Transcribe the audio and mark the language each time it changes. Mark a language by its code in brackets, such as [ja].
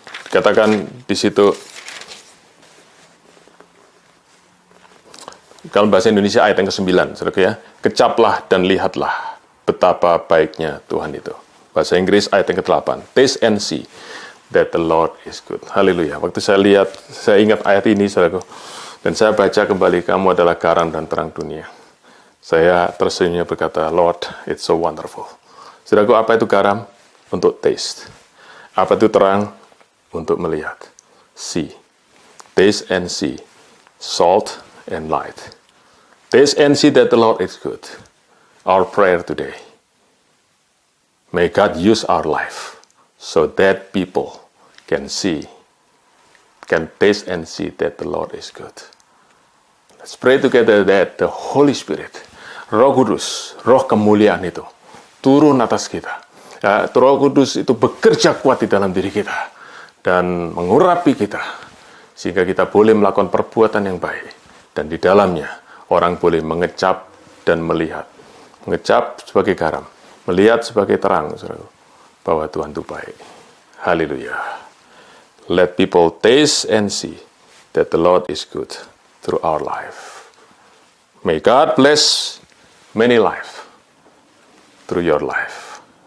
[id] Katakan di situ, kalau bahasa Indonesia ayat yang ke-9, saudara ya. Kecaplah dan lihatlah betapa baiknya Tuhan itu. Bahasa Inggris ayat yang ke-8. [en] Taste and see that the Lord is good. [id] Haleluya. Waktu saya lihat, saya ingat ayat ini, saudaraku. Dan saya baca kembali, kamu adalah garam dan terang dunia. Saya tersenyum berkata, [en] Lord, it's so wonderful. [id] Saudaraku, apa itu garam? Untuk taste. Apa itu terang? Untuk melihat. See. [en] Taste and see. Salt and light. Taste and see that the Lord is good. Our prayer today. May God use our life so that people can see, can taste and see that the Lord is good. Let's pray together that the Holy Spirit, [id] Roh Kudus, Roh kemuliaan itu, turun atas kita. Ya, Roh Kudus itu bekerja kuat di dalam diri kita dan mengurapi kita, sehingga kita boleh melakukan perbuatan yang baik. Dan di dalamnya, orang boleh mengecap dan melihat. Mengecap sebagai garam, melihat sebagai terang, saudara, bahwa Tuhan itu baik. Haleluya. [en] Let people taste and see that the Lord is good through our life. May God bless many life through your life.